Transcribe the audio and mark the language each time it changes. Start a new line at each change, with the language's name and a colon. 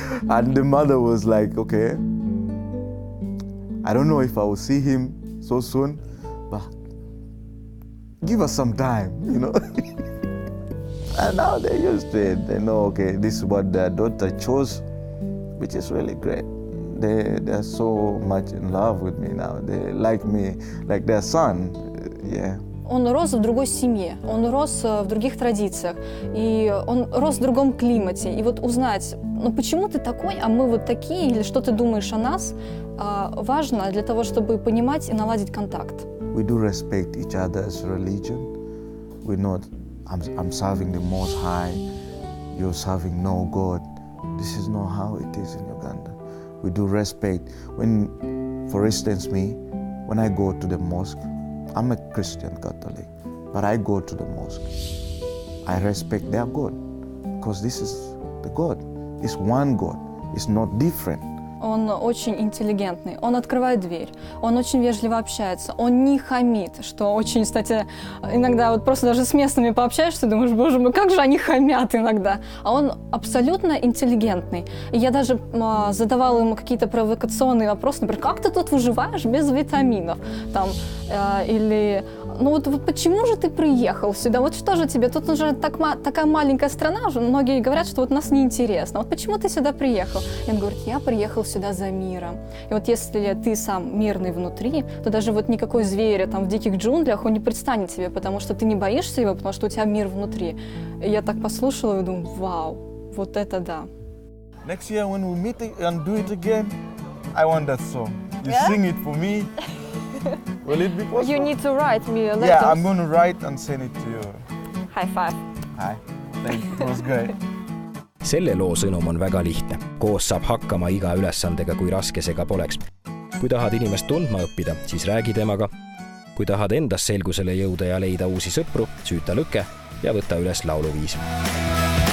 English: And the mother was like, okay, I don't know if I will see him so soon, but give us some time, you know. And now they're used to it. They know, okay, this is what their daughter chose, which is really great. They're so much in love with me now. They like me like their son. Yeah.
Russian: Он рос в другой семье, он рос в других традициях, и он рос в другом климате. И вот узнать, ну почему ты такой, а мы вот такие, или что ты думаешь о нас, важно для того, чтобы понимать и наладить контакт.
English: We do respect each other's religion. We know I'm serving the Most High, you're serving no God. This is not how it is in Uganda. We do respect. When, for instance, when I go to the mosque, I'm a Christian Catholic, but I go to the mosque. I respect their God, because this is the God. It's one God. It's not different.
Russian: Он очень интеллигентный, он открывает дверь, он очень вежливо общается, он не хамит, что очень, кстати, иногда вот просто даже с местными пообщаешься, думаешь, боже мой, как же они хамят иногда. А он абсолютно интеллигентный. И я даже задавала ему какие-то провокационные вопросы, например, как ты тут выживаешь без витаминов? Там, или, ну вот почему же ты приехал сюда? Вот что же тебе? Тут уже такая маленькая страна, уже многие говорят, что вот нас неинтересно. Вот почему ты сюда приехал? И он говорит, я приехал сюда за миром. И вот если ты сам мирный внутри, то даже вот никакой зверь там в диких джунглях, он не предстанет тебе, потому что ты не боишься его, потому что у тебя мир внутри. И я так послушала и думаю, вау, вот это да.
English: Next year when we meet and do it again, I want that song. You sing it for me. Will it be possible? You need to write me a letter. Yeah, I'm going to write and send it to you. High five. Hi. Thank you. It was great.
Estonian: Selle loo sõnum on väga lihtne. Koos saab hakkama iga ülesandega, kui raske see ka poleks. Kui tahad inimest tundma õppida, siis räägi temaga. Kui tahad endas selgusele jõuda ja leida uusi sõpru, süüta lõke ja võta üles lauluviis.